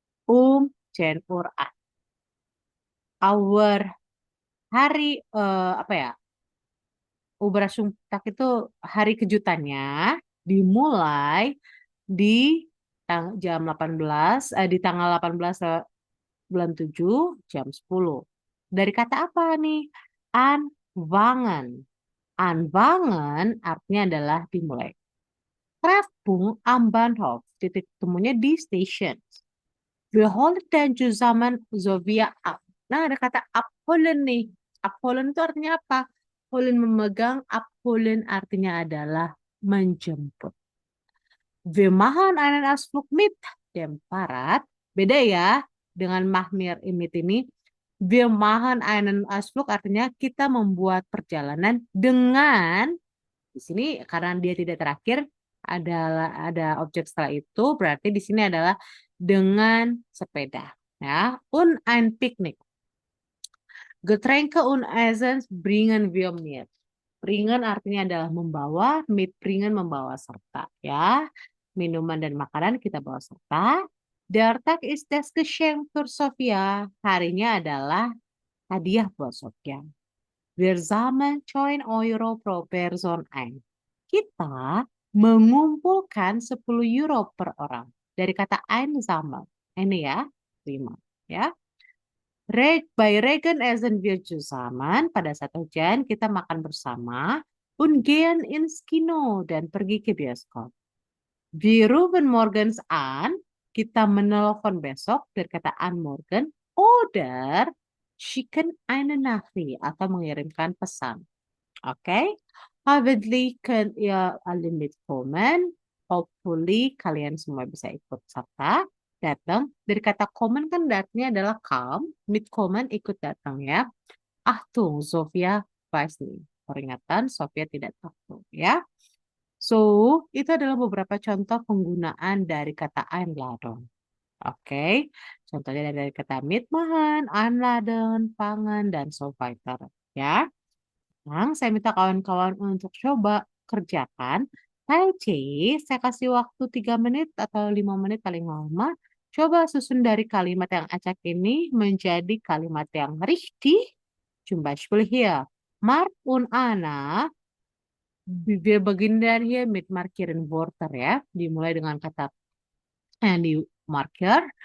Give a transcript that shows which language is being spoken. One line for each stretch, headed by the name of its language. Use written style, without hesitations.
German: 10 Uhr an.
Indonesian: Our hari, apa ya, Überraschungstag itu hari kejutannya dimulai di jam 18, di tanggal 18 bulan 7 jam 10. Dari kata apa nih? Anfangen. Anfangen artinya adalah dimulai.
German: Treffpunkt am Bahnhof.
Indonesian: Titik temunya di station.
German: Wir holen dan zusammen Sofia ab.
Indonesian: Nah, ada kata abholen nih. Abholen itu artinya apa? Holen memegang, abholen artinya adalah menjemput.
German: Wir machen einen Ausflug mit dem Fahrrad.
Indonesian: Beda ya dengan Mahmir Imit ini. Wir machen einen Ausflug artinya kita membuat perjalanan dengan, di sini karena dia tidak terakhir ada objek setelah itu, berarti di sini adalah dengan sepeda ya.
German: Und ein Picknick. Getränke und Essen bringen wir mit.
Indonesian: Bringen artinya adalah membawa, mitbringen membawa serta ya. Minuman dan makanan kita bawa serta.
German: Der Tag ist das Geschenk für Sofia.
Indonesian: Harinya adalah hadiah buat Sofia.
German: Wir sammeln 2 Euro pro Person ein.
Indonesian: Kita mengumpulkan 10 euro per orang. Dari kata einsammeln. Ini ya, terima. Ya.
German: Bei Regen essen wir zusammen.
Indonesian: Pada saat hujan kita makan bersama.
German: Und gehen ins Kino
Indonesian: dan pergi ke bioskop.
German: Wir rufen morgens an.
Indonesian: Kita menelpon besok dari kata anmorgen.
German: Oder schicken eine Nachricht
Indonesian: atau mengirimkan pesan. Oke.
German: Hoffentlich könnt ihr alle mitkommen.
Indonesian: Hopefully kalian semua bisa ikut serta datang. Dari kata kommen kan artinya adalah come. Mitkommen ikut datang ya.
German: Achtung, Sofia weiß nicht.
Indonesian: Peringatan, Sofia tidak takut ya. So, itu adalah beberapa contoh penggunaan dari kata Einladung. Oke, contohnya dari kata mitmachen, Einladen, pangan, dan so weiter. Ya. Sekarang saya minta kawan-kawan untuk coba kerjakan. Hai C, saya kasih waktu 3 menit atau 5 menit paling lama. Coba susun dari kalimat yang acak ini menjadi kalimat yang richtig.
German: Zum Beispiel hier. Mark und Anna.
Indonesian: Wir beginnen dari
German: hier mit markieren Wörter
Indonesian: ya. Dimulai dengan kata yang di marker.